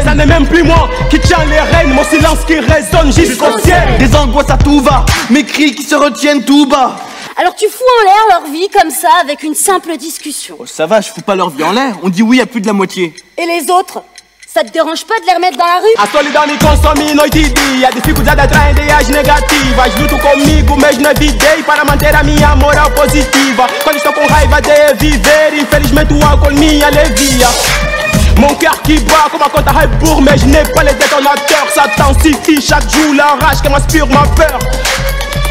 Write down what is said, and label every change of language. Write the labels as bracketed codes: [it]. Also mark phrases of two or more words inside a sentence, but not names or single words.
[fr] Ça n'est même plus moi qui tiens les rênes, mon silence qui résonne jusqu'au ciel. Des angoisses à tout va, mes cris qui se retiennent tout bas. Alors tu fous en l'air leur vie comme ça avec une simple discussion. Oh, ça va, je fous pas leur vie en l'air, on dit oui à plus de la moitié. Et les autres? Ça te dérange pas de les remettre dans la rue? [pt] A solidão me consome noite e dia, a dificuldade atrai ideias negativas. Luto comigo mesmo na vida para manter a minha moral positiva. Quando estou com raiva de viver, infelizmente o álcool me alivia. [fr] Mon cœur qui bat comme un compte à rebours, mais je n'ai pas les détonateurs. Satan s'y fiche chaque jour, la rage qui m'inspire ma peur.